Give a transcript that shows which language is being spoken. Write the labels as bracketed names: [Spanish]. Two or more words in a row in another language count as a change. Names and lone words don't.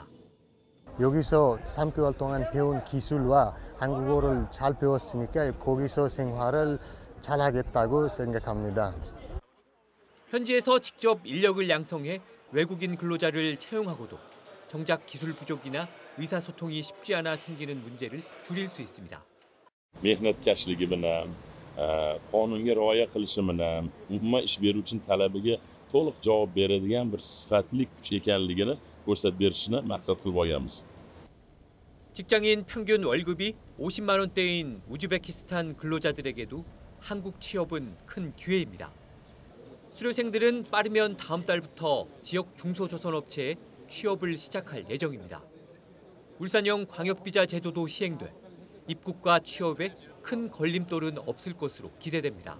[Korean] 여기서 3개월 동안 배운 기술과 한국어를 잘 배웠으니까 거기서 생활을 잘 하겠다고 생각합니다. 현지에서 직접 인력을 양성해 외국인 근로자를 채용하고도 정작 기술 부족이나 의사소통이 쉽지 않아 생기는 문제를 줄일 수 있습니다. [Uzbek] mehnatkaşligi bilan, qonunga rioya qilishi bilan, umuman ish beruvchining talabiga to'liq javob beradigan bir sifatli kuch ekanligini ko'rsatib berishni maqsad qilib olganmiz. [Korean] 직장인 평균 월급이 50만 원대인 우즈베키스탄 근로자들에게도 한국 취업은 큰 기회입니다. 수료생들은 빠르면 다음 달부터 지역 중소조선업체에 취업을 시작할 예정입니다. 울산형 광역비자 제도도 시행돼 입국과 취업에 큰 걸림돌은 없을 것으로 기대됩니다.